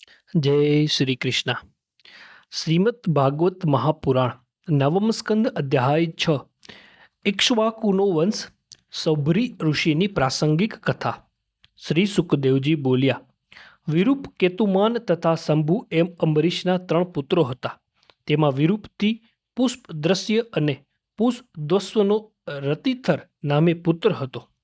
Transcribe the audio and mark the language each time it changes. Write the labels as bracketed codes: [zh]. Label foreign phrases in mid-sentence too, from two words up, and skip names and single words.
[gu] જય શ્રી કૃષ્ણ। શ્રીમદ્ ભાગવત મહાપુરાણ નવમ સ્કંદ અધ્યાય 6 ઇક્ષ્વાકુનો વંશ સૌભરી ઋષિની પ્રાસંગિક કથા। શ્રી સુખદેવજી બોલ્યા, વિરૂપ, કેતુમાન તથા શંભુ એમ અંબરીશના 3 પુત્રો હતા। તેમાં વિરૂપથી પુષ્પ દ્રશ્ય અને પુષ્પદ્વસ્વનો રતિથર નામે પુત્ર હતો।